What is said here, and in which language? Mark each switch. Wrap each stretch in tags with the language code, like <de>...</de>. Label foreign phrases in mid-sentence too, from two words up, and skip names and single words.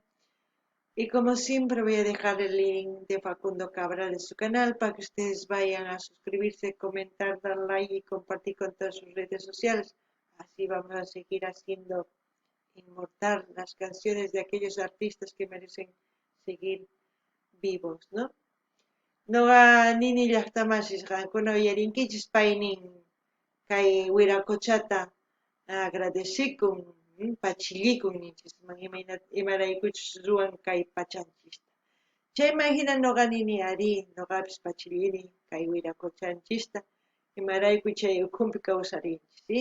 <es>Y como siempre voy a dejar el link de Facundo Cabral en su canal para que ustedes vayan a suscribirse, comentar, dar like y compartir con todas sus redes sociales. Así vamos a seguir haciendo inmortal las canciones de aquellos artistas que merecen seguir vivos, ¿no?</es> <qu>Noqa nini llaqtamasisqankuna uyarinkichis paynin kay wiraquchata agradecikun pachillikun ninchisman imaraykuchus ruwan kay pachanchista. Chayman hina noqa nini ari noqapis pachillini kay wiraquchanchista imarayku chay ukhunpi kawsarinchis, ¿sí?</qu>